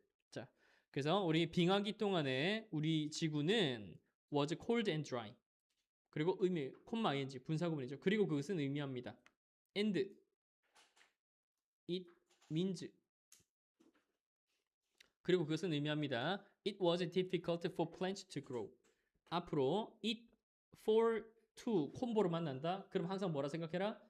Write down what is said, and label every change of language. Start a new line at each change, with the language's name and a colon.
Korean: 자, 그래서 우리 빙하기 동안에 우리 지구는
English: was cold and dry.
Korean: 그리고 의미 콤마 ing 분사구문이죠. 그리고 그것은 의미합니다.
English: and it means
Korean: 그리고 그것은 의미합니다.
English: It was difficult for plants to grow.
Korean: 앞으로 it for to 콤보로 만난다. 그럼 항상 뭐라 생각해라?